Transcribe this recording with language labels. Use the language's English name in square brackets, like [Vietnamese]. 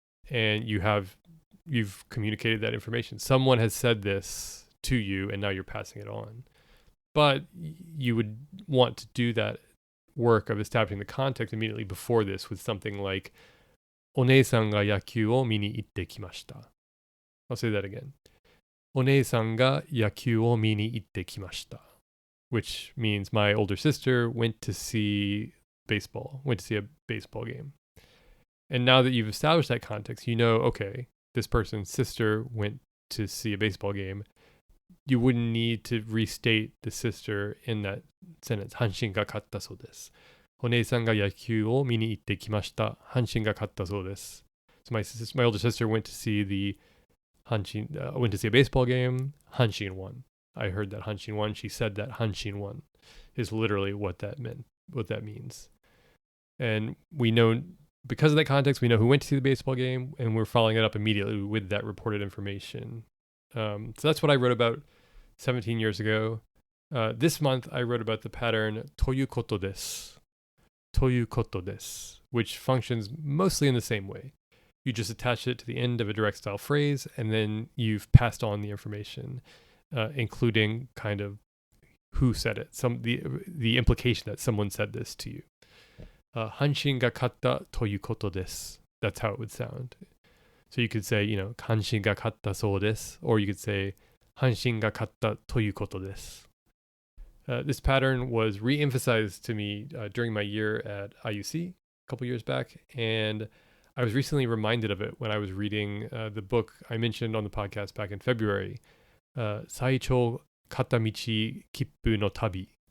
[English] And you've communicated that information. Someone has said this to you, and now you're passing it on. But you would want to do that work of establishing the context immediately before this with something like, [Japanese] お姉さんが野球を見に行ってきました. [English] I'll say that again. [Japanese] お姉さんが野球を見に行ってきました. [English] Which means my older sister went to see a baseball game. And now that you've established that context, you know, okay, this person's sister went to see a baseball game. You wouldn't need to restate the sister in that sentence. [Japanese] 阪神が勝ったそうです。お姉さんが野球を見に行ってきました。阪神が勝ったそうです。 [English] So my older sister went to see went to see a baseball game. Hanshin won. I heard that Hanshin won. She said that Hanshin won is literally what that means. And we know, because of that context, we know who went to see the baseball game, and we're following it up immediately with that reported information. So that's what I wrote about 17 years ago. This month, I wrote about the pattern ということです. ということです, which functions mostly in the same way. You just attach it to the end of a direct style phrase, and then you've passed on the information, including kind of who said it, the implication that someone said this to you. [Japanese] 阪神が勝ったということです. [English] That's how it would sound. So you could say, [Japanese] 阪神が勝ったそうです, [English] or you could say [Japanese] 阪神が勝ったということです. [English] This pattern was re-emphasized to me during my year at IUC a couple years back, and I was recently reminded of it when I was reading the book I mentioned on the podcast back in February, 最長片道切符の旅.